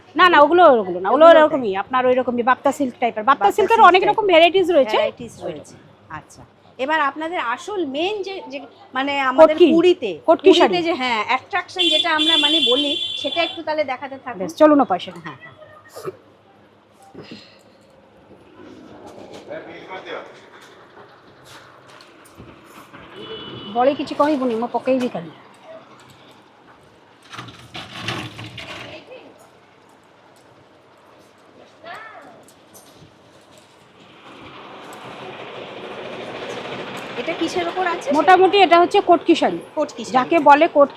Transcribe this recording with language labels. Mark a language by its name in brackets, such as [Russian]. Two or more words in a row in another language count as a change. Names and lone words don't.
[Bangla] না না, ওগুলো না, ওগুলো এরকমই আপনার ওই রকমই বাপ্তা সিল্ক টাইপের। বাপ্তা সিল্কের অনেক রকম ভ্যারাইটিস রয়েছে। আচ্ছা, এবার আপনাদের আসল মেন যে মানে আমাদের পুরীতে যে হ্যাঁ অ্যাট্রাকশন যেটা আমরা মানে বলি, সেটা একটু তাহলে দেখাতে থাকবে। চলুন পয়সা। হ্যাঁ, [Odia] ବଳି କିଛି କହିବୁନି, ମୁଁ ପକେଇବି ଖାଲି। [Bangla] এটা কিসের উপর আছে? মোটামুটি এটা হচ্ছে কটকি শাড়ি। কটকি যাকে বলে কটকি,